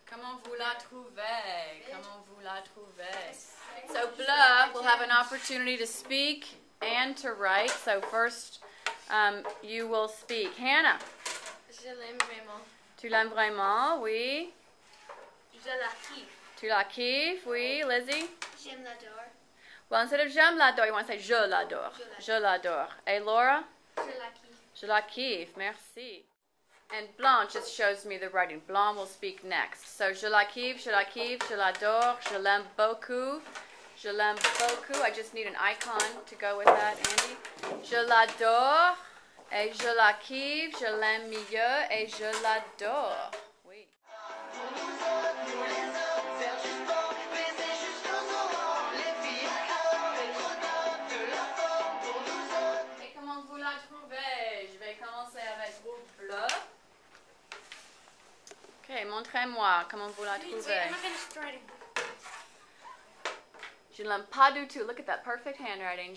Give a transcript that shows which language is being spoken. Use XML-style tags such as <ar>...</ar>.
<fr>Comment vous la trouvez? Comment vous la trouvez?</fr> <en>So Bleu will have an opportunity to speak and to write. So first, you will speak. Hannah.</en> <fr>Je l'aime vraiment. Tu l'aimes vraiment? Oui. Je la kiffe. Tu la kiffes? Oui. Lizzie? J'aime l'adore.</fr> <en>Well, instead of</en> <fr>j'aime l'adore,</fr> <en>you want to say</en> <fr>je l'adore. Je l'adore. Et Laura? Je la kiffe. Je la kiffe. Merci.</fr> <en>And Blanc just shows me the writing. Blanc will speak next.</en> <fr>So je la kiffe, je l'adore, je l'aime beaucoup. Je l'aime beaucoup.</fr> <en>I just need an icon to go with that, Andy.</en> <fr>Je l'adore. Et je la kiffe, je l'aime mieux et je l'adore. Oui. Et comment vous la trouvez? Je vais commencer avec vous, Bleu. Ok, montrez-moi comment vous la trouvez.</fr> <en>I'm not finished writing.</en> <fr>Je ne l'aime pas du tout.</fr> <en>Look at that perfect handwriting.</en>